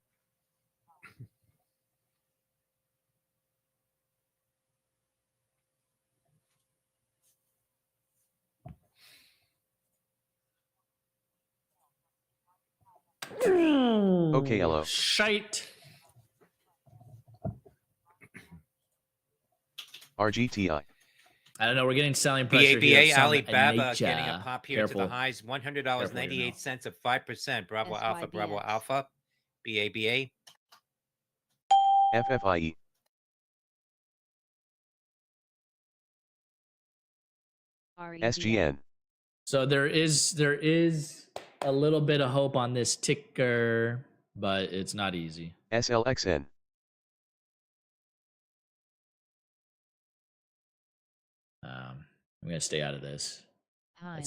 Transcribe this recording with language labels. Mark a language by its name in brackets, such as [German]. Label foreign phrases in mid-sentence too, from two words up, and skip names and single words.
[English] OKLO. Shite. RGTI. I don't know. We're getting selling pressure here. BABA of some Alibaba nature. getting a pop here to the highs. $100.98 of 5%. Bravo Alpha, Bravo SYBX. Alpha. BABA. FFIE. SGN. So there is a little bit of hope on this ticker, but it's not easy. SLXN. I'm gonna stay out of this. Time.